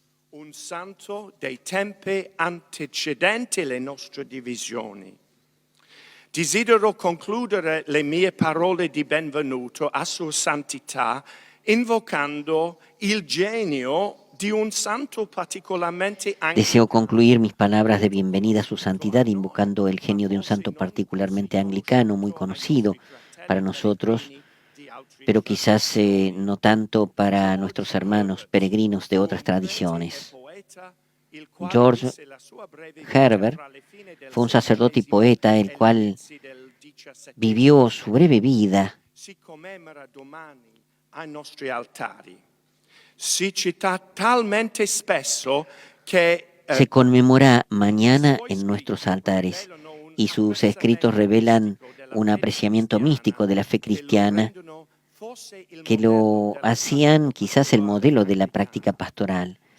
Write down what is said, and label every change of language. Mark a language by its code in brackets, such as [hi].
[it] Un santo dei tempi antecedenti le nostre divisioni. Desidero concludere le mie parole di benvenuto a Sua Santità invocando il genio di un santo particolarmente [es] Deseo concluir mis palabras de bienvenida a su santidad invocando el genio de un santo particularmente anglicano, muy conocido para nosotros, pero quizás no tanto para nuestros hermanos peregrinos de otras tradiciones. George Herbert fue un sacerdote y poeta el cual vivió su breve vida [it] si commemora domani ai nostri altari. Si cita talmente spesso che [es] se conmemora mañana en nuestros altares y sus escritos revelan un apreciamiento místico de la fe cristiana que lo hacían quizás el modelo de la práctica pastoral.